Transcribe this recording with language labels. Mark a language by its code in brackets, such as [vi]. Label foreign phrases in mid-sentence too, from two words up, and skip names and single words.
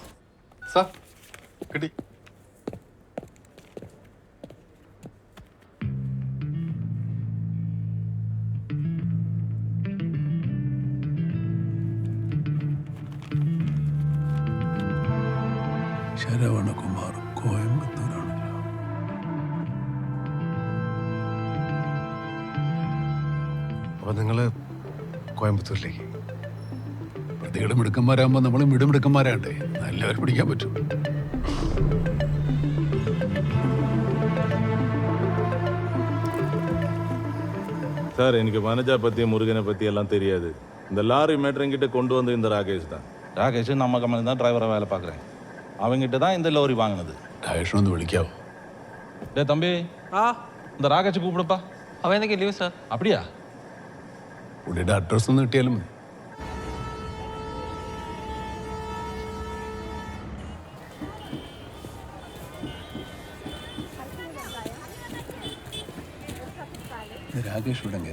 [ml] സാർ കിട്ടി. ശരവണകുമാർ കോയമ്പത്തൂരാണല്ലോ. അപ്പോൾ നിങ്ങൾ കോയമ്പത്തൂരിലേക്ക്? പ്രതികൾ മിടുക്കന്മാരാകുമ്പോൾ നമ്മളും മിടുമിടുക്കന്മാരാണ്ടേ, നല്ലവർ പിടിക്കാൻ പറ്റും. [ta] சார், எனக்கு வனஜா பற்றி முருகனை பற்றி எல்லாம் தெரியாது. இந்த லாரி மேட்டர் என்கிட்ட கொண்டு வந்து இந்த ராகேஷ் தான். ராகேஷ் நம்ம கம்பெனி தான் டிரைவராக வேலை பார்க்குறேன். அவங்ககிட்ட தான் இந்த லோரி வாங்கினது. [ml] രാജേഷിനൊന്ന് വിളിക്കാവോ? [ta] டே தம்பி, இந்த ராகேஷை கூப்பிடுப்பா. [ml] അവൻ എന്തൊക്കെ ലീവ് സാർ? [ta] அப்படியா? [ml] പുള്ളിയുടെ അഡ്രസ്സ് ഒന്ന് കിട്ടിയാലും മതി. രാകേഷ് വിടെങ്കിൽ